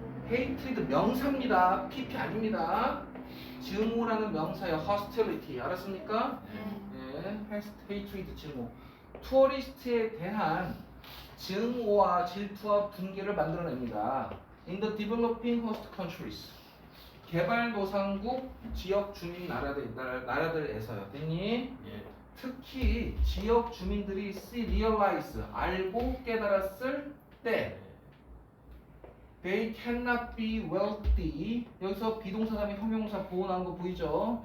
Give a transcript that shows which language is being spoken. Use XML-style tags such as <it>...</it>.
<ko>hatred 명사입니다. PP 아닙니다. 증오라는 명사예요. hostility 알았습니까? 네, hatred 증오. 투어리스트에 대한 증오와 질투와 분개를 만들어냅니다.</ko> <en>In the developing host countries.</en> <ko>개발도상국 지역 주민 나라들에서요. 됐니? 예. 특히 지역 주민들이 realize 알고 깨달았을 때</ko> <en>they cannot be wealthy.</en> <ko>여기서 비동사 다음에 형용사 보호한 거 보이죠?</ko>